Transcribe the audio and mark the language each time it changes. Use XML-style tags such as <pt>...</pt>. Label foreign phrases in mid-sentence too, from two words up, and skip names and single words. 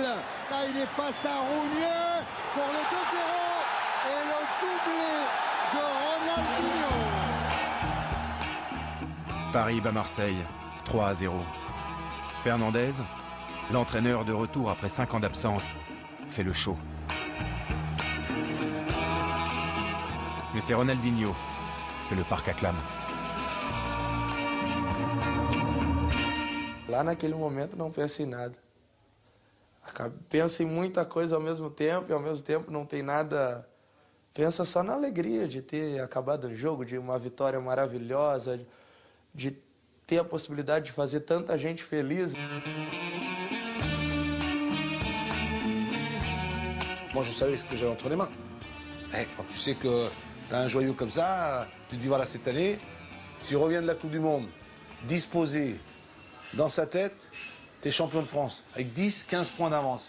<fr>Là, il est face à Rogna pour le 2-0 et le doublé de Ronaldinho. Paris bat Marseille, 3-0. Fernandez, l'entraîneur de retour après 5 ans d'absence, fait le show. Mais c'est Ronaldinho que le parc acclame.</fr> <pt>Lá naquele momento não pensei em nada. Pensa em muita coisa ao mesmo tempo e ao mesmo tempo não tem nada. Pensa só na alegria de ter acabado o jogo, de uma vitória maravilhosa, de ter a possibilidade de fazer tanta gente feliz.</pt> <fr>Moi, je savais ce que j'avais entre les mains. Quand tu sais que tu as un joyau comme ça, tu te dis voilà, cette année, s'il revient de la Coupe du Monde, disposé dans sa tête, tu es champion de France, avec 10, 15 points d'avance.</fr>